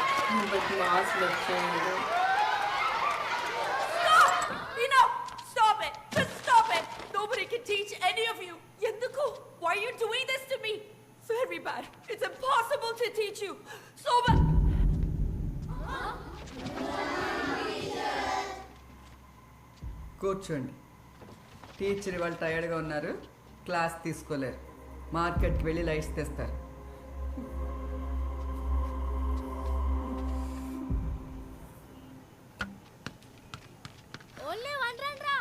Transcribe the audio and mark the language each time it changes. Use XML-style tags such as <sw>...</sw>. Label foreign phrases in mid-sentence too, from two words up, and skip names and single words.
<hi>बदमाश बच्चे हैं ये लोग।</hi> <en>Enough! Stop it! Just stop it! Nobody can teach any of you. Yenduku, why are you doing this to me? Very bad. It's impossible to teach you. So bad.</en> <te>కూర్చోండి. టీచర్ వాళ్ళు టైర్డ్గా ఉన్నారు, క్లాస్ తీసుకోలేరు, మార్కెట్కి వెళ్ళి లైట్స్ తెస్తారు.</te> <en>only one run రా.</en>